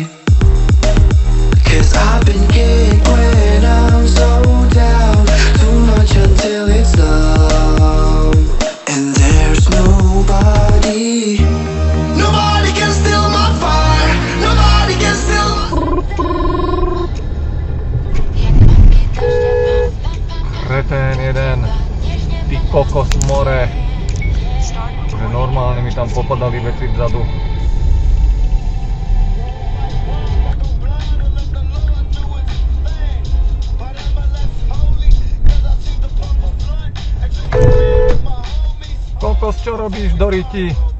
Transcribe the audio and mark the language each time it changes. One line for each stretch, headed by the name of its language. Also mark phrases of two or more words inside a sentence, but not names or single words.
English: 'Cause I've been kicked when I'm so down, too much until it's numb. And there's nobody can steal my fire. Nobody can steal my...
Slovak: Kretén jeden. Ty kokos more. Že normálne mi tam popadali veci vzadu. Kokos, čo robíš do riti?